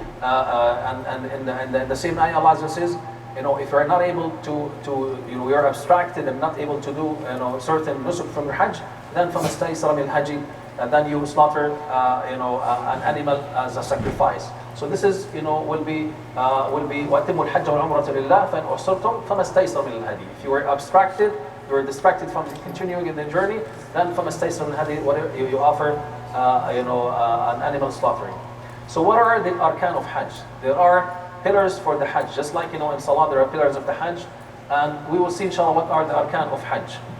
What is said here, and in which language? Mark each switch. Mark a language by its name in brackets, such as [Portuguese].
[English] And in the same ayah, Allah says, if you are not able to you are abstracted and not able to do certain nusuk from your Hajj, then [Arabic] فَمَا اسْتَيْسَرَ مِنَ الْهَدِيِ, [English] then you slaughter an animal as a sacrifice. So this is will be [Arabic] وَأَتِمُّوا الْحَجَّ وَالْعُمْرَةَ لِلَّهِ فَإِنْ أُحْصِرْتُمْ فَمَا اسْتَيْسَرَ مِنَ الْهَدِيِ. [English] If you were abstracted, you're distracted from continuing in the journey, then from a station whatever you offer, an animal slaughtering. So what are the arkan of Hajj? There are pillars for the Hajj, just like in Salah there are pillars of the Hajj, and we will see inshallah what are the arkan of Hajj.